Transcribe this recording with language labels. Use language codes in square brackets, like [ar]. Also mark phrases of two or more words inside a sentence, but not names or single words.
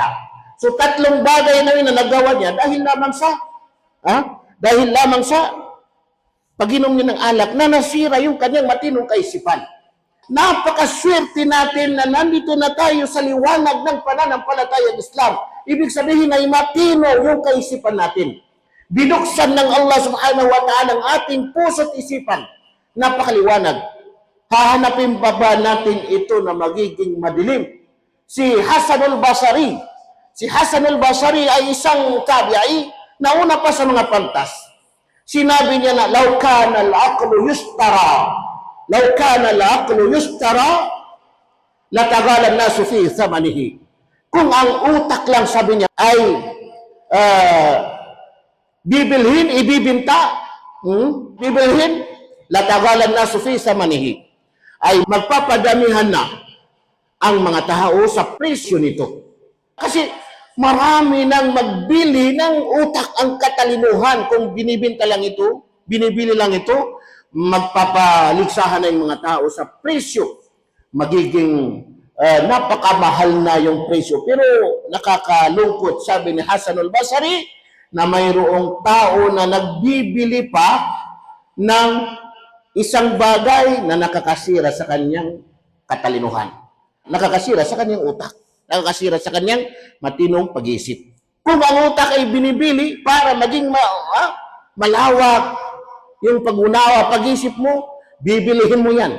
[tl] So tatlong bagay na yun na nagawa niya dahil lamang sa pag-inom niya ng alak na nasira yung kanyang matinong kaisipan. Napakaswerte natin na nandito na tayo sa liwanag ng pananampalatayang Islam. Ibig sabihin ay matino yung kaisipan natin. Binuksan ng Allah [ar] سبحانه وتعالى [tl] ang ating puso't isipan. Napakaliwanag. Hahanapin pa ba natin ito na magiging madilim? Si Hasan al-Basri. Si Hasan al-Basri ay isang tabi'i na una pa sa mga pantas. Sinabi niya na, [ar] "لو كان العقل يشترى لو كان العقل يشترى لتغالى الناس في ثمنه." [tl] Kung ang utak lang, sabi niya, ay bibilhin, ibibinta, bibilhin, [ar] لتغالى الناس في ثمنه, [tl] ay magpapadamihan na ang mga tao sa presyo nito. Kasi marami nang magbili ng utak ang katalinuhan kung binibenta lang ito, binibili lang ito, magpapaligsahan na yung mga tao sa presyo. Magiging napakamahal na yung presyo. Pero nakakalungkot, sabi ni Hasan al-Basri, na mayroong tao na nagbibili pa ng isang bagay na nakakasira sa kanyang katalinuhan, nakakasira sa kanyang utak, nakakasira sa kanyang matinong pag-iisip. Kung ang utak ay binibili para maging malawak yung pag-unawa, pag-isip mo, bibilihin mo yan.